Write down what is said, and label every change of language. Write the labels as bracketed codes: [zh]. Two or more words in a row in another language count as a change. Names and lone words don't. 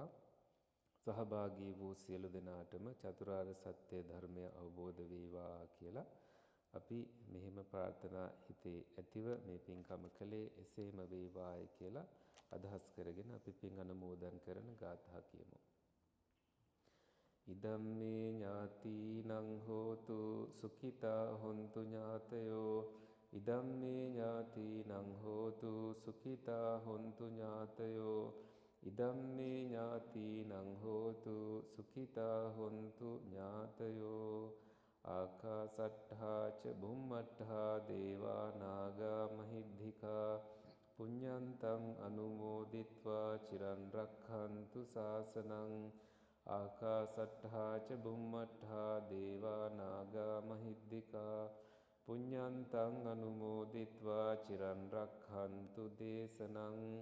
[si] සහභාගී වූ සියලු දෙනාටම චතුරාර්ය සත්‍ය ධර්මය අවබෝධ වේවා කියලා අපි මෙහෙම ප්‍රාර්ථනා හිතේ ඇතිව මේ පින්කම කළේ එසේම වේවායි කියලා අදහස් කරගෙන අපි පින් අනුමෝදන් කරන ගාථා කියමු. [pi] ඉදම්මේ ඥාතිනං හෝතු සුඛිතා හොන්තු ඥාතයෝ ඉදම්මේ ඥාතිනං හෝතු සුඛිතා හොන්තු ඥාතයෝ ඉදම්මේ ඥාතිනං හෝතු සුඛිතා හොන්තු ඥාතයෝ ආකාසට්ඨා ච බුම්මට්ඨා දේවා නාග මහිද්దికා පුඤ්ඤන්තං අනුමෝදිත්වා චිරන් රක්ඛන්තු ශාසනං ආකාසට්ඨා ච බුම්මට්ඨා දේවා නාග මහිද්దికා පුඤ්ඤන්තං අනුමෝදිත්වා චිරන් රක්ඛන්තු දේශනං